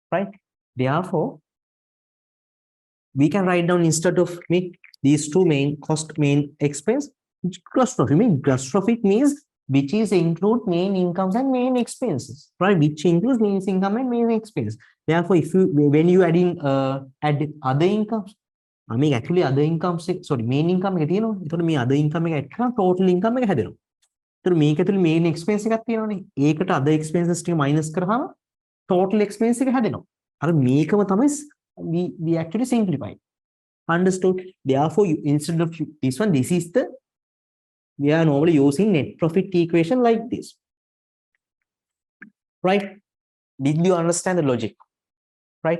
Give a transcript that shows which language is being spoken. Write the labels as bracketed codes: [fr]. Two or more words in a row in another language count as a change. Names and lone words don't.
[en] Therefore, we can write down instead of These two main cost, main expense, gross profit. Gross profit means which is include main incomes and main expenses, right? Which includes main income and main expense. Therefore, if you when you add other incomes, I mean actually other incomes, sorry, main income [si] එක තියෙනවා. ඒතකොට මේ [en] other income [si] එක add කරලා [en] total income [si] එක හැදෙනවා. ඒතකොට මේක ඇතුලේ [en] main expense [si] එකක් තියෙනවානේ. ඒකට [en] other expenses [si] ටික minus කරාම [en] total expense [si] එක හැදෙනවා. අර මේකම තමයි [en] we actually simplify. Understood? Therefore, instead of this one, this is the, we are normally using net profit equation like this. Right? Did you understand the logic? Right?